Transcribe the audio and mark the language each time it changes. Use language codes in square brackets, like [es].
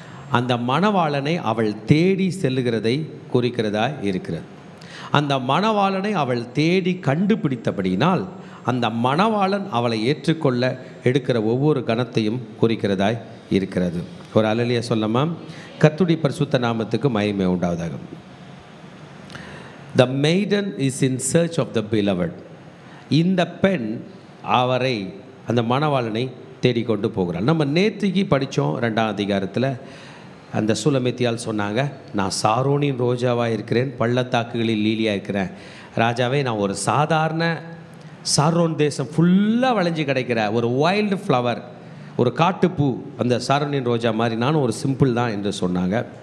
[ta] அந்த மணவாளனை அவள் தேடி செல்லுகிறதை குறிக்கிறதா இருக்கிறது. அந்த மணவாளனை அவள் தேடி கண்டுபிடித்தபடியினால் அந்த மணவாளன் அவளை ஏற்றுக்கொள்ள எடுக்கிற ஒவ்வொரு கணத்தையும் குறிக்கிறதாய் இருக்கிறது. ஒரு அல்லேலூயா சொல்லமா? கர்த்தருடைய பரிசுத்த நாமத்துக்கு மகிமை உண்டாவதாக. [en] The maiden is in search of the beloved. [ta] இந்த பெண் அவரை, அந்த மணவாளனை தேடிக்கொண்டு போகிறாள். நம்ம நேற்றுக்கு படித்தோம் 2ஆம் அதிகாரத்தில். அந்த சூலமேத்தியால் சொன்னாங்க, நான் சாரோனின் ரோஜாவாக இருக்கிறேன், பள்ளத்தாக்குகளில் லீலியாக இருக்கிறேன். ராஜாவே, நான் ஒரு சாதாரண சாரோன் தேசம் ஃபுல்லாக விளைஞ்சி கிடைக்கிற ஒரு வைல்டு ஃப்ளவர், ஒரு காட்டுப்பூ, அந்த சாரோனின் ரோஜா மாதிரி நானும் ஒரு சிம்பிள் தான் என்று சொன்னாங்க.